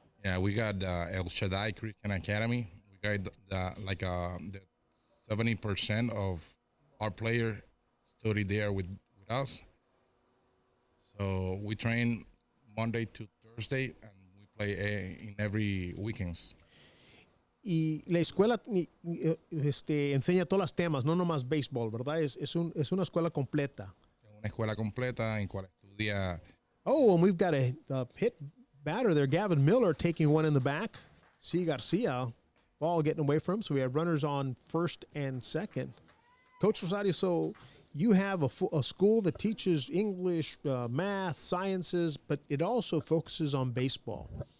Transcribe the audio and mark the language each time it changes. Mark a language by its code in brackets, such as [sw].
[en] Yeah, we got El Shaddai Christian Academy. We got the 70% of our players study there with us. So we train Monday to Thursday, and we play in every weekends. [es] Y la escuela enseña todos los temas, no nomás béisbol, ¿verdad? Es una escuela completa. Una escuela completa en cual estudia. [en] Oh, and we've got a hit batter there, Gavin Miller taking one in the back. C. Garcia, ball getting away from him, so we have runners on first and second. Coach Rosario, so you have a school that teaches English, math, sciences, but it also focuses on baseball.